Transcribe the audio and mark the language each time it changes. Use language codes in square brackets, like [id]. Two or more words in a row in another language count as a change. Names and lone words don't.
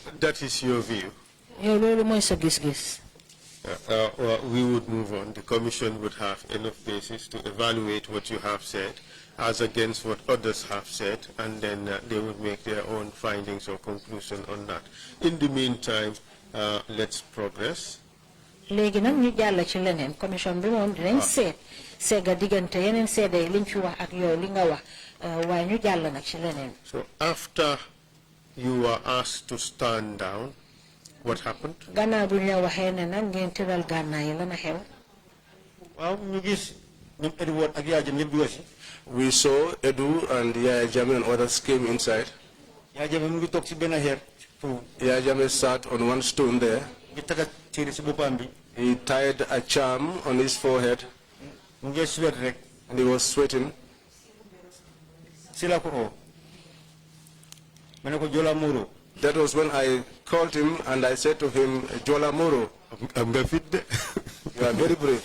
[en] That is your view. We would move on. The Commission would have enough basis to evaluate what you have said as against what others have said, and then they would make their own findings or conclusion on that. In the meantime, let's progress. [wo] Léegi nag ñu jàll ci leneen commission bi moom dinañ seet seega diggante yeneen seede yi liñ fi wax ak yow li nga wax waaye ñu jàll nag ci leneen. [en] So after you were asked to stand down, what happened? [wo] Gannaaw bu ñu waxee ne nag ngeen tëral gànnaay yi lan a xew. Waaw ñu gis ñoom Edward ak Yaya Jammeh dugg si. [en] We saw Edu and Yaya Jammeh and others came inside. Yaya Jammeh mu ngi toog ci benn xeer. Yaya Jammeh sat on one stone there. He tied a charm on his forehead. And he was sweating. That was when I called him and I said to him, Jola Moro, you are very brave.